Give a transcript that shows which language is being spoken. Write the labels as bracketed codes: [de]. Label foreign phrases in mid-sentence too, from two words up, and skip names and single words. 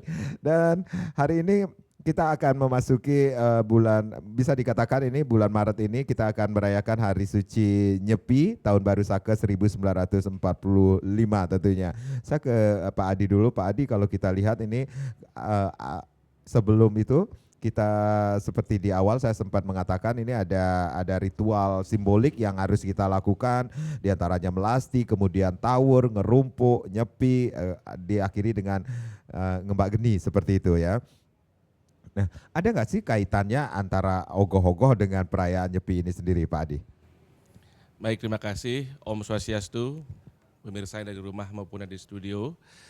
[id] Dan hari ini kita akan memasuki bulan, bisa dikatakan ini bulan Maret ini kita akan merayakan Hari Suci Nyepi Tahun Baru Sake 1945 tentunya. Saya ke Pak Adi dulu. Pak Adi, kalau kita lihat ini sebelum itu kita seperti di awal saya sempat mengatakan ini ada ritual simbolik yang harus kita lakukan, diantaranya melasti, kemudian tawur, ngerumpuk, nyepi, diakhiri dengan ngembak geni seperti itu ya. Nah, ada nggak sih kaitannya antara ogoh-ogoh dengan perayaan Nyepi ini sendiri, Pak Adi? Baik, terima kasih [ban] Om Swastiastu, [id] pemirsa yang dari rumah maupun yang di studio.